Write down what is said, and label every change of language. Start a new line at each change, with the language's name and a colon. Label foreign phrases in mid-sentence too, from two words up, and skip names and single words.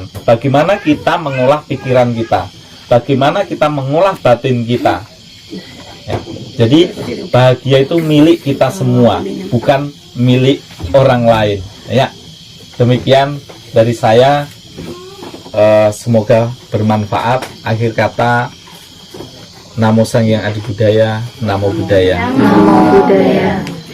Indonesian: Bagaimana kita mengolah pikiran kita, bagaimana kita mengolah batin kita. Ya, jadi bahagia itu milik kita semua, bukan milik orang lain. Ya, demikian dari saya. Semoga bermanfaat. Akhir kata,
Pali: Namo Sang Hyang Adi Budaya, Namo Buddhaya. Namo Buddhaya.